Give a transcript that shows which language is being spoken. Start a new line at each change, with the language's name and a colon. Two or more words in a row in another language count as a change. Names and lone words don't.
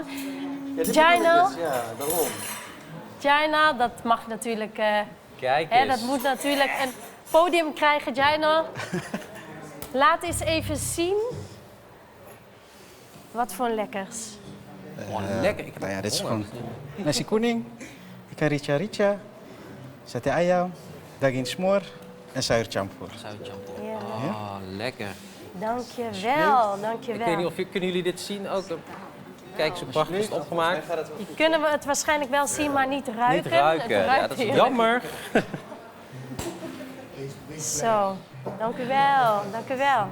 Dutch: Ja, daarom. Jaina, dat mag natuurlijk... Kijk hè, eens. dat moet natuurlijk een podium krijgen, Jaina. Laat eens even zien. Wat voor lekkers. Lekker. Nou ja, dit is gewoon
Indonesian: nasi kuning, ikan rica-rica, sate ayam, daging smoor en sayur campur.
Dutch: Ja. Oh, lekker. Dankjewel, dankjewel. Ik weet niet of kunnen jullie dit zien ook? Kijk, zo prachtig is het opgemaakt. Kunnen we het waarschijnlijk wel zien, maar niet ruiken. Niet ruiken, ja, dat is jammer. Zo, dank u wel, dank u wel.